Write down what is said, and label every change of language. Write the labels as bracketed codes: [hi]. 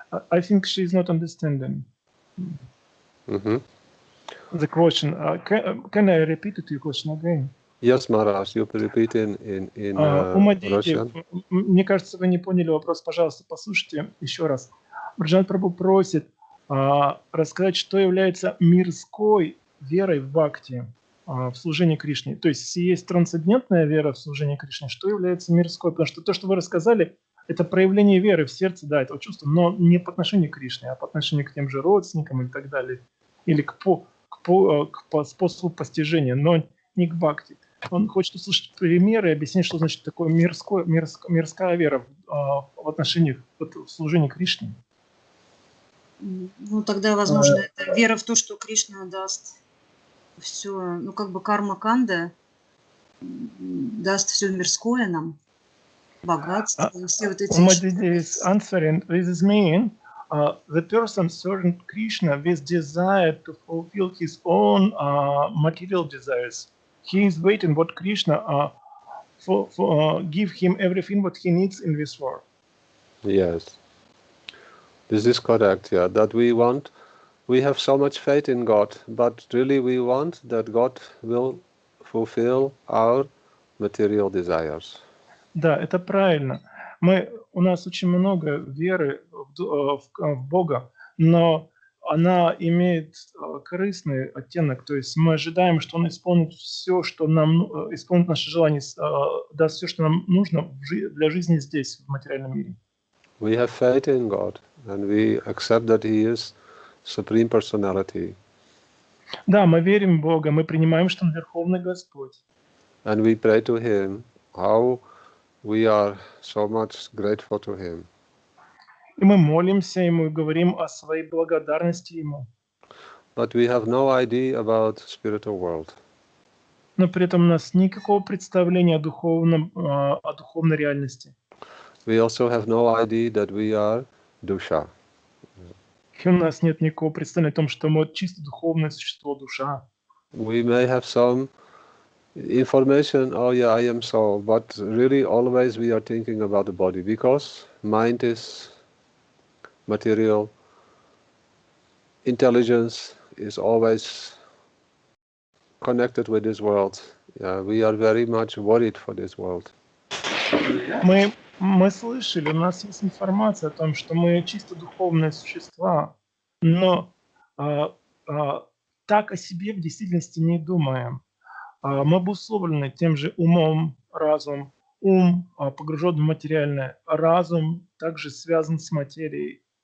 [en] I think she is not understanding the question. Can I repeat it, your question again? Yes, Maharaj, you repeat in Russian. [ru] Мне кажется, вы не поняли вопрос. Пожалуйста, послушайте еще раз. Враджанатх Прабху просит рассказать, что является мирской верой в бхакти, в служении Кришне. То есть, если есть трансцендентная вера в служении Кришне, что является мирской? Потому что то, что вы рассказали, это проявление веры в сердце, да, этого чувства, но не по отношению к Кришне, а по отношению к тем же родственникам и так далее. Или к способу постижения, но не к бхакти. Он хочет услышать примеры и объяснить, что значит такое мирская вера в отношении в служении Кришне. Ну, тогда, возможно, это вера в то, что Кришна даст все, ну, как бы карма-канда, даст все мирское нам, богатство, все вот эти... [en] Umadidi is answering, this is mean the person serving Krishna with desire to fulfill his own material desires. He is waiting what Krishna give him everything what he needs in this world. Yes, this is correct. Yeah, that we have so much faith in God, but really we want that God will fulfill our material desires. [ru] Да, это правильно. У нас очень много веры в Бога, но она имеет корыстный оттенок. То есть мы ожидаем, что Он исполнит все, что нам исполнит наши желания, даст все, что нам нужно для жизни здесь, в материальном мире. [en] We have faith in God, and we accept that He is Supreme Personality. [ru] Да, мы верим в Бога, мы принимаем, что Он Верховный Господь. [en] And we pray to Him how we are so much grateful to Him. [ru] И мы молимся Ему и говорим о своей благодарности Ему. [en] But we have no idea about spiritual world. [ru] Но при этом у нас никакого представления о духовной реальности. [en] We also have no idea that we are dusha. [ru] И у нас нет никакого представления о том, что мы чисто духовное существо, душа. [en] We may have some information, oh yeah, I am so, but really always we are thinking about the body, because mind is material, intelligence is always connected with this world. Yeah, we are very much worried for this world. [ru] Мы слышали, у нас есть информация о том, что мы чисто духовные существа, но так о себе в действительности не думаем. Мы обусловлены тем же умом, разум. Ум погружен в материальное, разум также связан с материей.